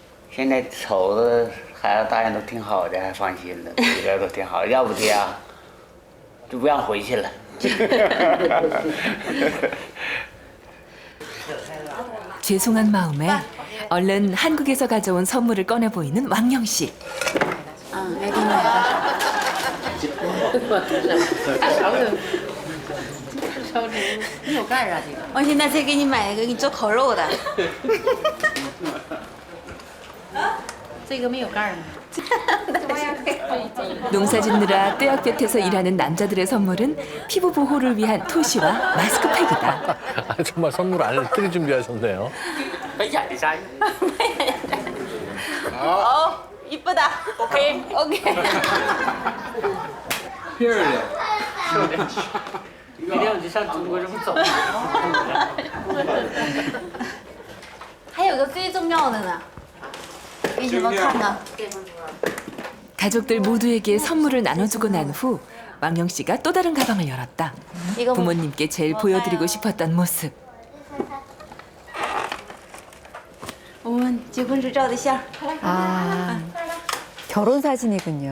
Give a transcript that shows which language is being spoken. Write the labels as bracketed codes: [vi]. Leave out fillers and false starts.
[zh] 现在瞅着孩子大人都挺好的，还放心了，一个都挺好。要不爹啊，就不让回去了。 [ko] 죄송한 마음에 얼른 한국에서 가져온 선물을 꺼내 보이는 왕영 씨. [zh] 给你买吧。你有盖啊这个？我现在再给你买一个，给你做烤肉的。这个没有盖吗？ [ko] 농사 짓느라 떼약볕에서 일하는 남자들의 선물은 피부 보호를 위한 토시와 마스크팩이다. 정말 선물 알뜰히 준비하셨네요. 이쁘다. 오케이. 오케이. [zh] 明天我就上中国这么走。还有个最重要的呢，给你们看看。 [ko] 가족들 모두에게 선물을 나눠주고 난 후 왕영 씨가 또 다른 가방을 열었다. 부모님께 제일 보여드리고 싶었던 모습. [zh] 我们结婚时照的相。 [ko] 아, 결혼 사진이군요.